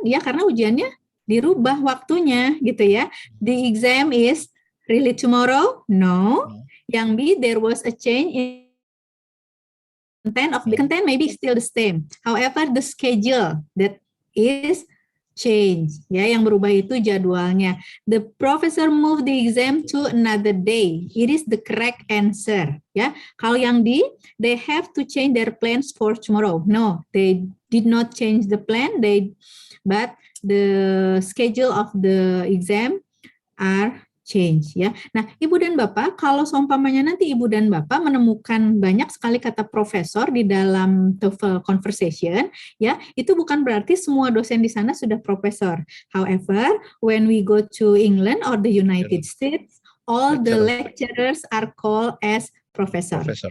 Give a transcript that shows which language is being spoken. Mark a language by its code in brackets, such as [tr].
[id] Ya karena ujiannya dirubah waktunya gitu ya. [en] The exam is really tomorrow? No. Yang B, there was a change in content of the content maybe still the same. However, the schedule that is change. [id] Ya, yang berubah itu jadwalnya. [en] The professor moved the exam to another day. It is the correct answer. [id] Ya, kalau yang D, [en] they have to change their plans for tomorrow. No, they did not change the plan. But the schedule of the exam are change ya. [id] Nah, Ibu dan Bapak, kalau seumpamanya nanti Ibu dan Bapak menemukan banyak sekali kata profesor di dalam TOEFL conversation, ya, itu bukan berarti semua dosen di sana sudah profesor. [en] However, when we go to England or the United States, all the lecturers are called as professor.